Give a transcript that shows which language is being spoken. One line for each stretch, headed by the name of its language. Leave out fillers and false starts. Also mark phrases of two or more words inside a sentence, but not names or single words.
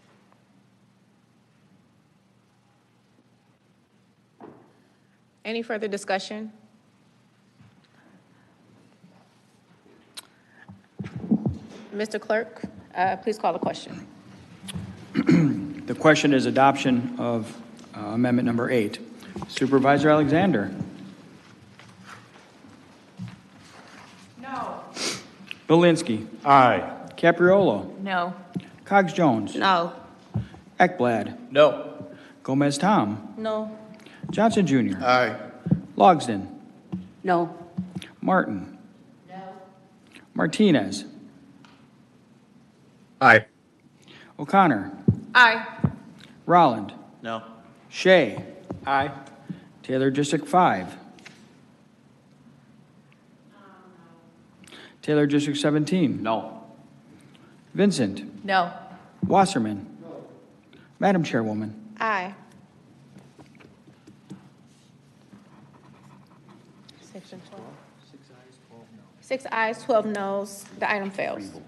English: Any further discussion? Mr. Clerk, please call the question. The question is adoption of amendment number 8. Supervisor Alexander. No. Belinsky. Aye. Capriolo. No. Cox-Jones. No. Ekblad. No. Gomez-Tom. No. Johnson Jr. Aye. Logsdon. No. Martin. No. Martinez. Aye. O'Connor. Aye. Rolland. No. Shea. Aye. Taylor District 5. Taylor District 17. No. Vincent. No. Wasserman. No. Madam Chairwoman. Aye. Section 12. 6 ayes, 12 noes. The item fails.